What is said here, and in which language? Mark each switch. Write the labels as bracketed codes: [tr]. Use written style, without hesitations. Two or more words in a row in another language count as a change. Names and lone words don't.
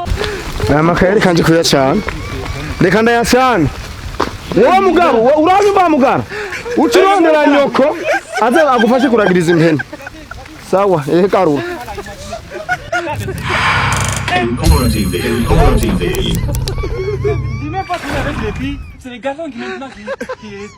[rn] Namakaye kanje kuya cyane. Reka ndayacana. Wowe mugabo uranyumva mugara. Ucirondera nyoko aze agufashe kuragiriza impene. Sawa, garura. Impora TV, Impora TV. [fr] Dis même pas qu'on avait des filles, c'est les garçons qui maintenant qui